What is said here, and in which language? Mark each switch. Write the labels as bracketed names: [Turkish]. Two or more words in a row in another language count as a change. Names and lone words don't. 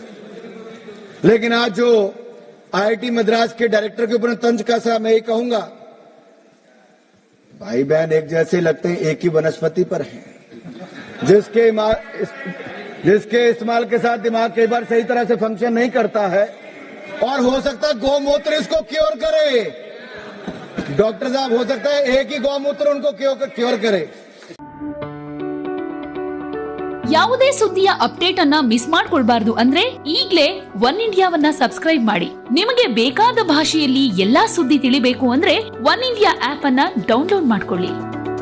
[Hindi] लेकिन आज जो आईआईटी मद्रास के डायरेक्टर के ऊपर तंज कसा, मैं ये कहूंगा भाई बहन एक जैसे लगते हैं, एक ही वनस्पति पर हैं। जिसके इस्तेमाल के साथ दिमाग कई बार सही तरह से फंक्शन नहीं करता है, और हो सकता है गौमूत्र इसको क्योर करे। डॉक्टर साहब, हो सकता है एक ही गौमूत्र उनको क्योर करे। [Kannada] ಯಾವುದೇ ಸುದ್ದಿಯ ಅಪ್ಡೇಟ್ ಅನ್ನ ಮಿಸ್ ಮಾಡ್ಕೊಳ್ಬಾರ್ದು ಅಂದ್ರೆ ಈಗ್ಲೇ ಒನ್ ಇಂಡಿಯಾವನ್ನ ಸಬ್ಸ್ಕ್ರೈಬ್ ಮಾಡಿ. ನಿಮಗೆ ಬೇಕಾದ ಭಾಷೆಯಲ್ಲಿ ಎಲ್ಲಾ ಸುದ್ದಿ ತಿಳಿಬೇಕು ಅಂದ್ರೆ ಒನ್ ಇಂಡಿಯಾ ಆಪ್ ಅನ್ನ ಡೌನ್ಲೋಡ್ ಮಾಡ್ಕೊಳ್ಳಿ.